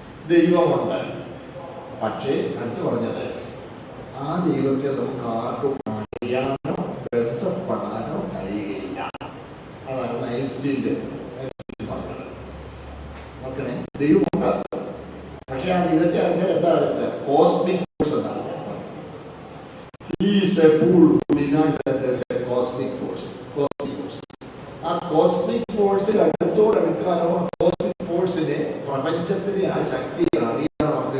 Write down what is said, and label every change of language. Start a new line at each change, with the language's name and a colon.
Malayalam: ദൈവമുണ്ട്, പക്ഷേ അടുത്ത് പറഞ്ഞത് ആ ദൈവത്തെ നമുക്ക് ആർക്കും അറിയാനോ ബന്ധപ്പെടാനോ കഴിയുകയില്ല. അതാണ് ഐൻസ്റ്റീൻ്റെ പറഞ്ഞത്. നോക്കണേ, ദൈവമുണ്ട്, പക്ഷെ ആ ദൈവത്തെ അങ്ങനെ എന്താ കോസ്മിക് ഫോഴ്സ് എന്നാണ്.
English: He is a fool who denies that there is a cosmic force.
Malayalam: ആ കോസ്മിക് ഫോഴ്സിൽ അടുത്തോടടുക്കാനോ കോസ്മിക് ഫോഴ്സിനെ പ്രപഞ്ചത്തിലെ ആ ശക്തിയെ അറിയാനോ